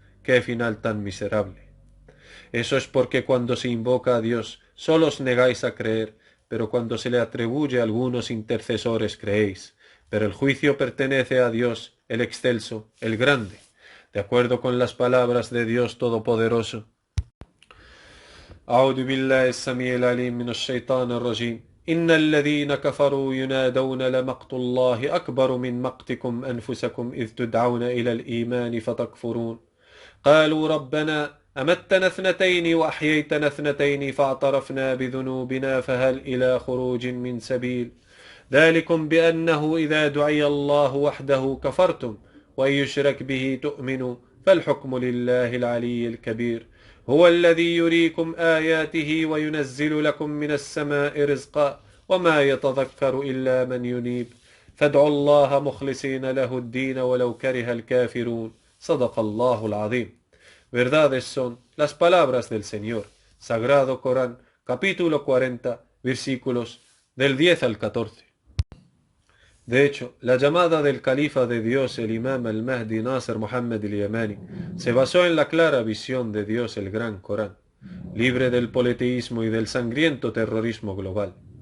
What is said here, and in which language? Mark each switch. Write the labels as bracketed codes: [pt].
[es] ¡Qué final tan miserable! Eso es porque cuando se invoca a Dios solo os negáis a creer, pero cuando se le atribuye a algunos intercesores creéis. Pero el juicio pertenece a Dios, el excelso, el grande, de acuerdo con las palabras de Dios Todopoderoso. [ar] أعوذ بالله السميع العليم من الشيطان الرجيم إن الذين كفروا ينادون لمقت الله أكبر من مقتكم أنفسكم إذ تدعون إلى الإيمان فتكفرون قالوا ربنا أمتنا 2 وأحييتنا 2 فاعترفنا بذنوبنا فهل إلى خروج من سبيل ذلكم بأنه إذا دعي الله وحده كفرتم وإن يشرك به تؤمنوا فالحكم لله العلي الكبير هو الذي يريكم آياته وينزل لكم من السماء رزقا وما يتذكر إلا من ينيب فادعوا الله مخلصين له الدين ولو كره الكافرون صدق الله العظيم. [es] Verdades son las palabras del Señor. Sagrado Corán, capítulo 40, versículos del 10 al 14. De hecho, la llamada del califa de Dios, el imam al-Mahdi Nasser Muhammad al-Yamani, se basó en la clara visión de Dios, el Gran Corán, libre del politeísmo y del sangriento terrorismo global,